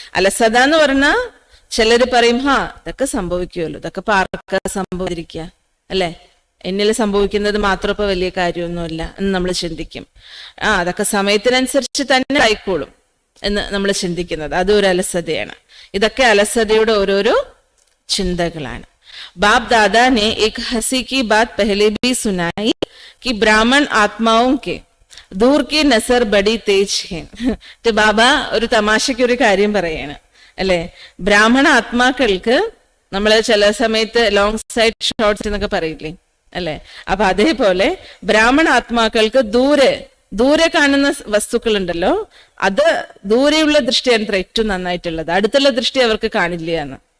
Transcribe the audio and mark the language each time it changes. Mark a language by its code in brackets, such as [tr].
[ml] അലസത എന്ന് പറഞ്ഞാൽ ചിലര് പറയും, ഇതൊക്കെ സംഭവിക്കുമല്ലോ, ഇതൊക്കെ ആർക്കാ സംഭവിച്ചിരിക്കുക അല്ലെ, എന്നിൽ സംഭവിക്കുന്നത് മാത്രം ഇപ്പൊ വലിയ കാര്യമൊന്നുമില്ല എന്ന് നമ്മൾ ചിന്തിക്കും. അതൊക്കെ സമയത്തിനനുസരിച്ച് തന്നെ ആയിക്കോളും എന്ന് നമ്മൾ ചിന്തിക്കുന്നത് അതൊരു അലസതയാണ്. ഇതൊക്കെ അലസതയുടെ ഓരോരോ ചിന്തകളാണ്. [hi] बाप दादा ने एक हंसी की बात पहले भी सुनाई कि ब्राह्मण आत्माओं के दूर की नजर बड़ी तेज है. [ml] ബാബ ഒരു തമാശയ്ക്ക് ഒരു കാര്യം പറയാണ് അല്ലെ, ബ്രാഹ്മണ ആത്മാക്കൾക്ക് നമ്മൾ ചില സമയത്ത് ലോങ് സൈറ്റ് ഷോർട്സ് എന്നൊക്കെ പറയില്ലേ അല്ലെ, അപ്പൊ അതേപോലെ ബ്രാഹ്മണ ആത്മാക്കൾക്ക് ദൂരെ കാണുന്ന വസ്തുക്കൾ ഉണ്ടല്ലോ, അത് ദൂരെയുള്ള ദൃഷ്ടിയാണ് ഏറ്റവും നന്നായിട്ടുള്ളത്, അടുത്തുള്ള ദൃഷ്ടി അവർക്ക് കാണില്ല എന്ന്.